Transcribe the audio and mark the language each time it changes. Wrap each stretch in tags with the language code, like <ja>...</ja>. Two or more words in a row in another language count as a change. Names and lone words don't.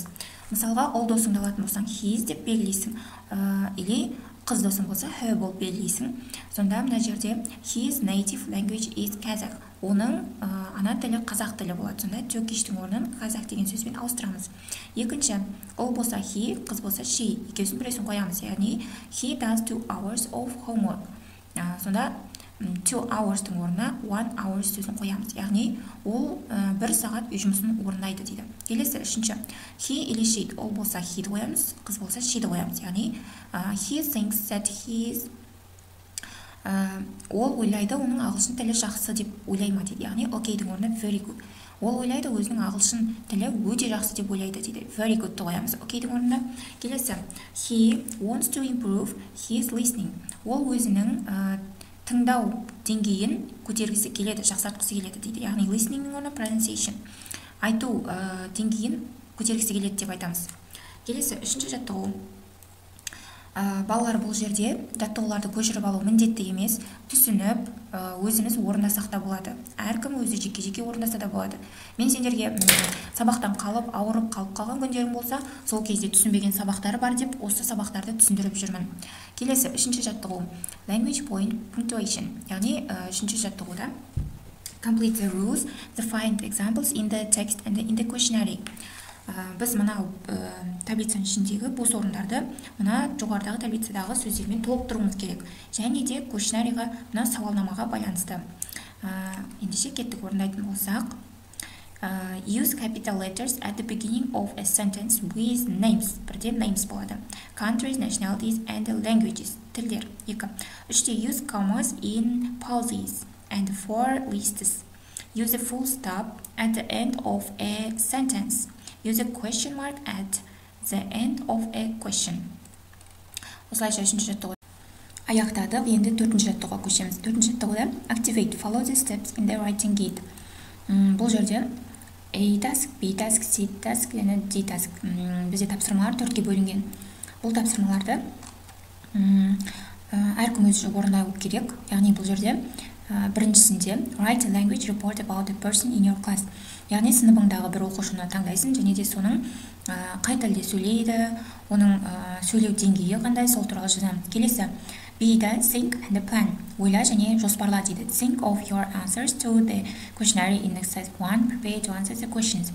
<kk>Мысалға, ол досыңды алатын болсаң, his деп белгілейсің, или қыз досың болса, her болып белгілейсің. Сонда мына жерде</kk> <en>his native language is Kazakh.</en> <kk>Оның ана тілі қазақ тілі болады. Сонда Turkishтің орнын қазақ деген сөзбен ауыстырамыз. Екінші, ол болса he, қыз болса she. Екеуісін біреусін қоямыз.</kk> <en>Яғни he does 2 hours of homework.</en> <kk>Сонда 2 hours-тың орнына 1 hours сөзін қоямыз. Яғни ол 1 сағат үй жұмысын орындайды дейді. Келесі үшінші. He или she. Ол болса he-ді қоямыз, қыз болса she-ді қоямыз. Яғни</kk> <en>he thinks that</en> <kk>ол ойлайды, оның ағылшын тілі жақсы деп ойлайма дейді. Яғни окейдің орнына</kk> <en>very good.</en> <kk>Ол ойлайды, өзінің ағылшын тілі өте жақсы деп ойлайды дейді.</kk> <en>Very good-ті</en> <kk>қоямыз окейдің орнына. Келесі.</kk> <en>He wants to improve his listening.</en> <kk>Ол өзінің тыңдау деңгейін көтергісі келеді, жақсартқысы келеді дейді. Яғни listening-нің орнына pronunciation. Айту деңгейін көтергісі келеді деп айтамыз. Келесі үшінші жаттығу. Балалар бұл жерде жаттығуларды көшіріп алу міндетті емес, түсініп, өзіміз орындасақ та болады. Әркім өзі жеке-жеке орындаса да болады. Мен сендерге сабақтан қалып, ауырып қалып қалған күндерім болса, сол кезде түсінбеген сабақтары бар деп, осы сабақтарды түсіндіріп жүрмін. Келесі үшінші жаттығу.</kk> <en>Language point punctuation.</en> <kk>Яғни үшінші жаттығуда</kk> <en>complete the rules, the find examples in the text and in the questionnaire.</en> <kk>Біз мынау таблицаның ішіндегі бос орындарды мына жоғарыдағы таблицадағы сөздермен толықтыруымыз керек. Және де questionnaire-ға, мына сауалнамаға байланысты. Ендеше кеттік орындайтын болсақ.</kk> <en>Use capital letters at the beginning of a sentence with names.</en> <kk>Бірден names болады.</kk> <en>Countries, nationalities and languages.</en> <kk>Тілдер. 2. Үште</kk> <en>use commas in pauses and for lists. Use a full stop at the end of a sentence. Use a question mark at the end of a question.</en> <kk>Осылайша үшінші жаттығу аяқтадық. Енді төртінші жаттығуға көшеміз. Төртінші жаттығуда</kk> <en>activate, follow the steps in the writing guide.</en> <kk>Бұл жерде</kk> <en>A task, B task, C task</en> <kk>және</kk> <en>D task.</en> <kk>Бізде тапсырмалар төртке бөлінген. Бұл тапсырмаларды әркім өзі орындау керек. Яғни бұл жерде біріншісінде</kk> <en>write a language report about the person in your class.</en> <kk>Яғни сыныбыңдағы бір оқушыны таңдайсың және де соның қай тілде сөйлейді, оның сөйлеу деңгейі қандай, сол туралы жазамыз. Келесі B-да</kk> <en>think and plan.</en> <kk>Ойла және жоспарла дейді.</kk> <en>Think of your answers to the questionnaire in exercise 1. Prepare to answer the questions.</en>